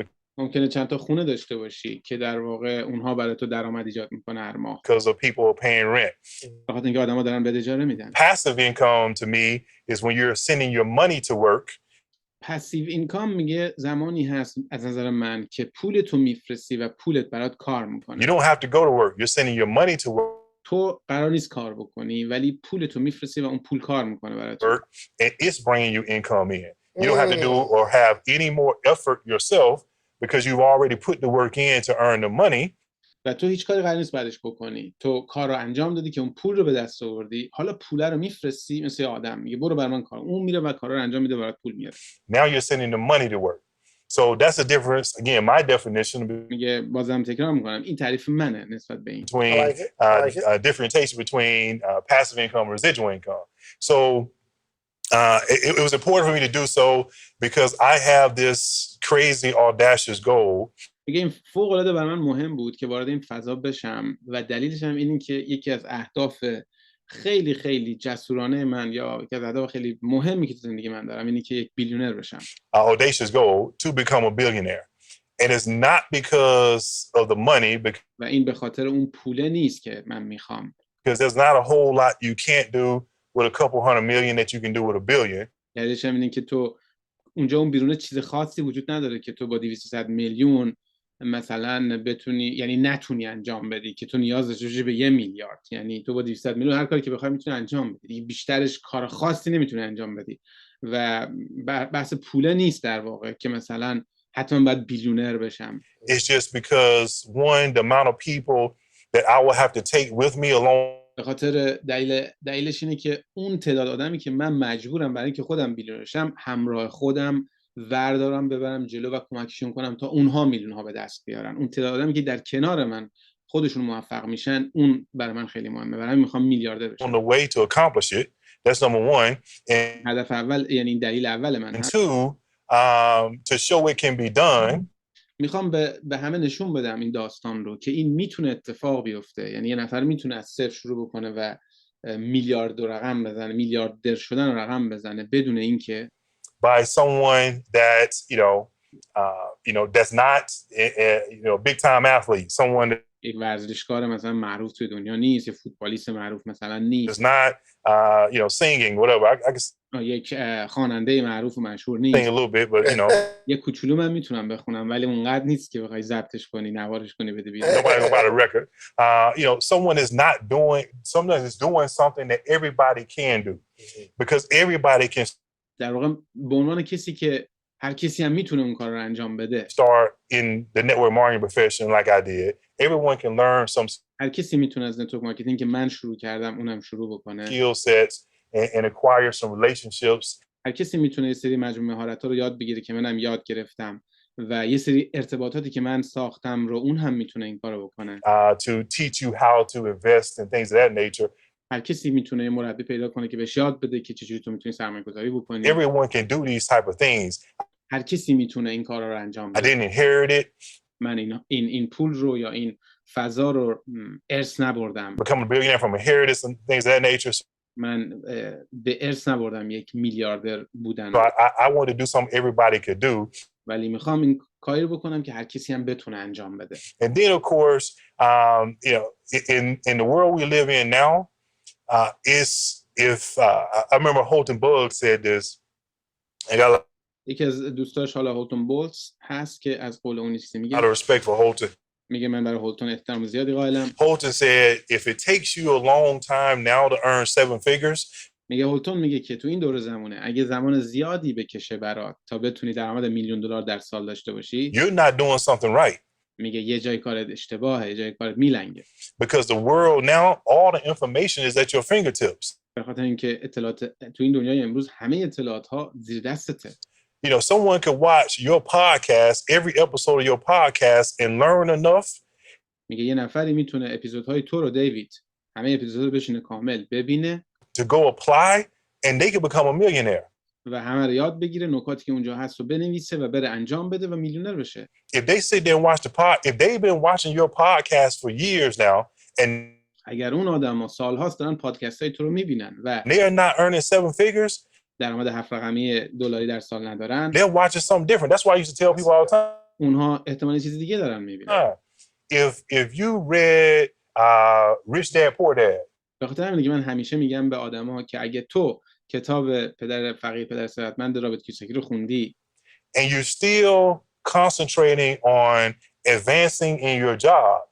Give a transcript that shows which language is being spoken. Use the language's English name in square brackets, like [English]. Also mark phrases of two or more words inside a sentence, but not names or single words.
[Persian] ممکنه چند تا خونه داشته باشی که در واقع اونها برای تو درآمد ایجاد میکنه هر ماه. [English] Because of people paying rent. [Persian] به خاطر اینکه آدما دارن بده اجاره میدن. [English] Passive income to me is when you're sending your money to work. passive income [Persian] میگه زمانی هست از نظر من که پول تو میفرستی و پولت برات کار میکنه. [English] You don't have to go to work. You're sending your money to work. [Persian] تو قرار نیست کار بکنی ولی پول تو میفرستی و اون پول کار میکنه برای تو. [English] And it's bringing you income in. You don't have to do or have any more effort yourself because you've already put the work in to earn the money. [Persian] و تو هیچ کاری قرار نیست بعدش بکنی. تو کار رو انجام دادی که اون پول رو به دست آوردی. حالا پول رو میفرستی مثل آدم، میگه برو برای من کار. اون میره و کارا رو انجام میده، برات پول میاره. [English] Now you're sending the money to work. So that's the difference. Again, my definition [Persian] میگه بازم تکرار میکنم این تعریف منه نسبت به این. [English] between differentiation between passive income and residual income. So it was important for me to do so because I have this crazy audacious goal. [Persian] میگه این فوق العاده برای من مهم بود که وارد این فضا بشم و دلیلش هم اینه که یکی از اهداف خیلی خیلی جسورانه من، یا یکی از اهداف خیلی مهمی که تو زندگی من دارم، اینه که یک بیلیونر بشم. [English] Audacious goal to become a billionaire. And it's not because of the money. [Persian] و این به خاطر اون پوله نیست که من میخوام. [English] Because there's not a whole lot you can't do with a couple $100 million that you can do with $1 billion. [Persian] دلیلش هم اینه که تو اونجا اون بیرون چیز خاصی وجود نداره که تو با 200 میلیون مثلا بتونی، یعنی نتونی انجام بدی، که تو نیاز داشته به 1 میلیارد. یعنی تو با 200 میلیون هر کاری که بخوای میتونی انجام بدی، بیشترش کار خاصی نمیتونی انجام بدی. و بحث پوله نیست در واقع که مثلا حتما باید بیلیونر بشم. [English] It's just because one, the amount of people that I will have to take with me along. [Persian] به خاطر دلیلش اینه که اون تعداد آدمی که من مجبورم برای اینکه خودم بیلیونر شم همراه خودم وردارم ببرم جلو و کمکشون کنم تا اونها میلیون ها به دست بیارن. اون تعداد آدمی که در کنار من خودشون موفق میشن، اون برای من خیلی مهمه. برای من میخوام میلیاردر بشم. [English] On the way to accomplish it. That's number one. And [Persian] هدف اول، یعنی دلیل اول من. [English] And two, to show it can be done. [Persian] میخوام به همه نشون بدم این داستان رو که این میتونه اتفاق بیفته. یعنی یه نفر میتونه از صفر شروع بکنه و میلیارد رقم بزنه، میلیاردر شدن رقم بزنه بدون اینکه [English] by someone that, that's not, big time athlete, someone that [Persian] یک ورزشکار مثلا معروف توی دنیا نیست، یه فوتبالیست معروف مثلا نیست، [English] is not, singing, whatever. I can [Persian] یک خواننده معروف و مشهور [English] sing [Persian] نیست. [English] a little bit, but, [Persian] یه کوچولو من میتونم بخونم ولی اونقدر نیست که بخوای ضبطش کنی، نوارش کنی بده بیرون. [English] nobody gonna buy the record. Someone is doing something that everybody can do because everybody can [Persian] در واقع به عنوان کسی که هر کسی هم میتونه اون کار رو انجام بده. [English] start in the network marketing profession like I did. Everyone can learn some [Persian] هر کسی میتونه از [English] network marketing [Persian] که من شروع کردم اونم شروع بکنه. [English] skill sets and acquire some relationships. [Persian] هر کسی میتونه یه سری مجموعه مهارت‌ها رو یاد بگیره که منم یاد گرفتم و یه سری ارتباطاتی که من ساختم رو اون هم میتونه این کارو بکنه. [English] To teach you how to invest and things of that nature. [Persian] هر کسی میتونه یه مربی پیدا کنه که بهش یاد بده که چجوری تو میتونی سرمایه‌گذاری بکنی. [English] Everyone can do these type of things. [Persian] هر کسی میتونه این کارا رو انجام [English] I [Persian] بده. [English] didn't inherit it. [Persian] من این پول رو یا این فضا رو ارث نبردم. [English] Become a billionaire from inheritance and things of that nature. [Persian] من به ارث نبردم یک میلیاردر بودن. [English] So I wanted to do something everybody could do. [Persian] ولی میخوام این کاری رو بکنم که هر کسی هم بتونه انجام بده. [English] And then of course, in the world we live in now, I remember Holton Bugg said this. [Persian] یکی از دوستاش حالا هولتون بولتز هست که از قول اون چیزی میگه. [English] Out of respect for Holton. [Persian] میگه من برای هولتون احترام زیادی قائلم. [English] Holton said, if it takes you a long time now to earn 7 figures. [Persian] میگه هولتون میگه که تو این دور زمانه اگه زمان زیادی بکشه برات تا بتونی درآمد $1,000,000 در سال داشته باشی. [English] You're not doing something right. [Persian] میگه یه جای کارت اشتباهه، یه جای کارت میلنگه. [English] Because the world now, all the information is at your fingertips. [Persian] به خاطر اینکه اطلاعات تو این دنیای امروز همه اطلاعات ها زیر دستته. [English] Someone could watch your podcast, every episode of your podcast and learn enough. [Persian] میگه یه نفری میتونه اپیزودهای تو رو دیوید همه اپیزودا رو بشینه کامل ببینه [English] To go apply and they could become a millionaire. [Persian] و همه رو یاد بگیره، نکاتی که اونجا هست رو بنویسه و بره انجام بده و میلیونر بشه. [English] If they sit there and watch if they've been watching your podcast for years now and [Persian] اگر اون آدم‌ها سال‌هاست دارن پادکست‌های تو رو میبینن و [English] they are not earning 7 figures, [Persian] درآمد 7 رقمی دلاری در سال ندارن، [English] they're watching something different. That's why I used to tell people all the time. [Persian] اونها احتمالاً چیز دیگه دارن میبینن. [English] If you read Rich Dad Poor Dad. [Persian] به خاطر همینه که من همیشه میگم به آدم‌ها که اگه تو کتاب پدر فقیر پدر ثروتمند رابرت کیوساکی رو خوندی [English] and you're still concentrating on advancing in your job.